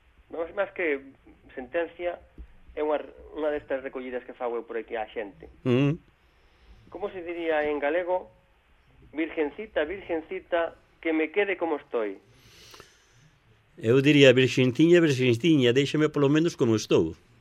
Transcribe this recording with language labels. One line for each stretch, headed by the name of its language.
Galician: Vamos máis que sentencia é unha destas recollidas que fago eu por aquí a xente. Como se diría en galego?
Spanish: Virgencita, virgencita, que me quede como estoy.
Galician: Eu diría virxinciña, virxinciña, déxame polo menos como estou.